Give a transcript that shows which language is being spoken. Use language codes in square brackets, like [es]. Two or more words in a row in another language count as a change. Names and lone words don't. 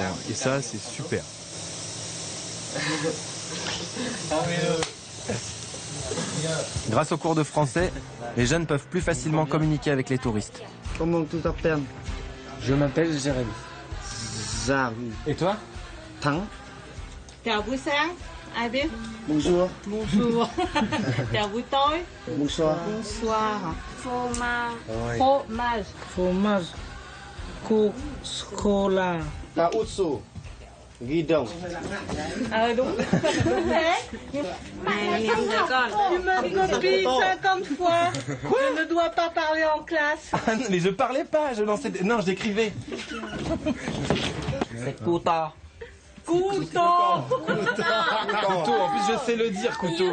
[fr] Et ça, c'est super. Grâce aux cours de français, les jeunes peuvent plus facilement communiquer avec les touristes. Comment tu t'appelles? Je m'appelle Jérémy. Jérémy. Et toi? Thắng. [vi] Chào buổi sáng, ai biết? [fr] Bonjour. Bonjour. [vi] Chào buổi tối. [fr] Bonsoir. Bonsoir. Fromage. Ouais. Fromage. Fromage. Cook. Chocolat. La Utsu. Ghi đồng. [vi] Đúng. [fr] Tu m'as copié 50 fois. Je ne dois pas parler en classe. Mais je parlais pas, je lançais... Non, j'écrivais. C'est Kuta. Couteau. Couteau, en plus je sais le dire, couteau.